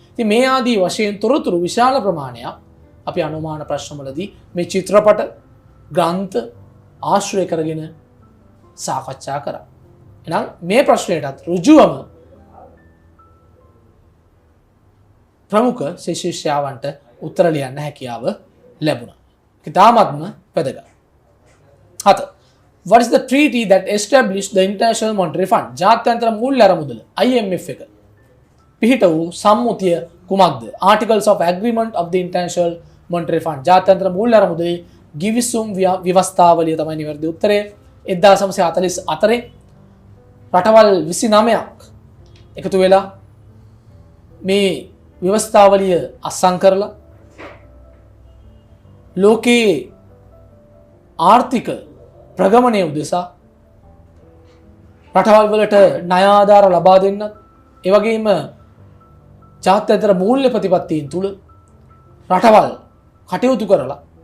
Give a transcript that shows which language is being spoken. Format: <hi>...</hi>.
<si>ඉතින් මේ ආදී වශයෙන් තොරතුරු විශාල ප්‍රමාණයක් අපි අනුමාන ප්‍රශ්නවලදී මේ චිත්‍රපට ග්‍රන්ථ ආශ්‍රය කරගෙන සාකච්ඡා කරා. එහෙනම් මේ ප්‍රශ්නයටත් ඍජුවම ප්‍රමුඛ ශිෂ්‍යයන්ට උත්තර ලියන්න හැකියාව ලැබුණා. ඒක තාමත්ම වැදගත්. 7.</si> <en>What is the treaty that established the International Monetary Fund?</en> <si>ජාත්‍යන්තර මූල්‍ය අරමුදල IMF එක පිහිට වූ සම්මුතිය කුමක්ද?</si> <en>Articles of Agreement of the International Monetary Fund.</en> <si>ජාත්‍යන්තර මූල්‍ය අරමුදලේ ගිවිසුම් ව්‍යවස්ථාවලිය තමයි නිවැරදි උත්තරය. 1944 රටවල් 29ක් එකතු වෙලා මේ ව්‍යවස්ථාවලිය අත්සන් කරලා ලෝකයේ ආර්ථික ප්‍රගමනය උදෙසා රටවල් වලට ණය ආධාර ලබා දෙන්නත් ඒ වගේම ජාත්‍යන්තර මූල්‍ය ප්‍රතිපත්තීන් තුල රටවල් කටයුතු කරලා</si>